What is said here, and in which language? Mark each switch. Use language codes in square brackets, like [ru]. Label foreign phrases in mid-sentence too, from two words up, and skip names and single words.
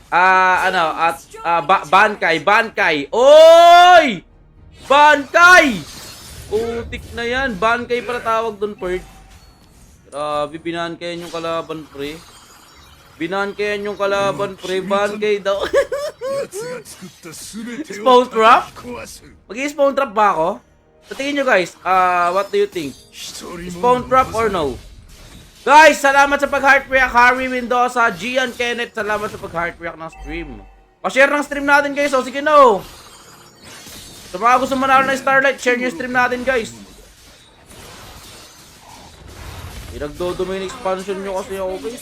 [tl] Bankay. Oy! Bankay! Utik na yan. Bankay para tawag doon, Perd. Grabe, binankayan yung kalaban, pre. Binankayan yung kalaban, pre. Bankay daw. [ja] 奴が作った全て [en] Spawn [ja] を [en] trap? [ja] 壊す。 [tl] Mag-i- [en] spawn trap [tl] ba ako? Sa tingin nyo, guys, [en] what do you think? [ja] 一人も [en] Spawn trap or no? [tl] Guys, salamat sa pag- [en] heart react. [tl] Harvey Mendoza, Gian Kenneth, salamat sa pag- [en] heart react [tl] ng stream. Pa-share ng stream natin, guys. O, sige no. Sa mga gusto manalo ng Starlight, share nyo yung stream natin, guys. Pinagdo- [en] domain expansion [tl] nyo kasi ako, guys.